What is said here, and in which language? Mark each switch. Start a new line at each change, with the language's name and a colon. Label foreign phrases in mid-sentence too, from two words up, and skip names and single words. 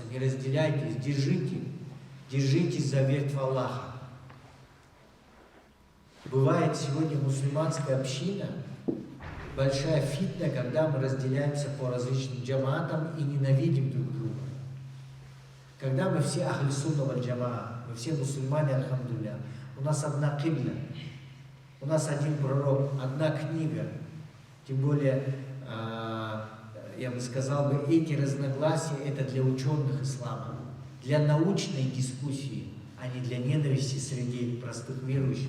Russian: Не разделяйтесь, держитесь за ветвь Аллаха. Бывает сегодня мусульманская община, большая фитна, когда мы разделяемся по различным джаматам и ненавидим друг друга. Когда мы все
Arabic: أهل السنة والجماعة,
Russian: мы все мусульмане, альхамдулилля, у нас одна кибля, у нас один пророк, одна книга. Тем более, я бы сказал, эти разногласия это для ученых ислама, для научной дискуссии, а не для ненависти среди простых верующих.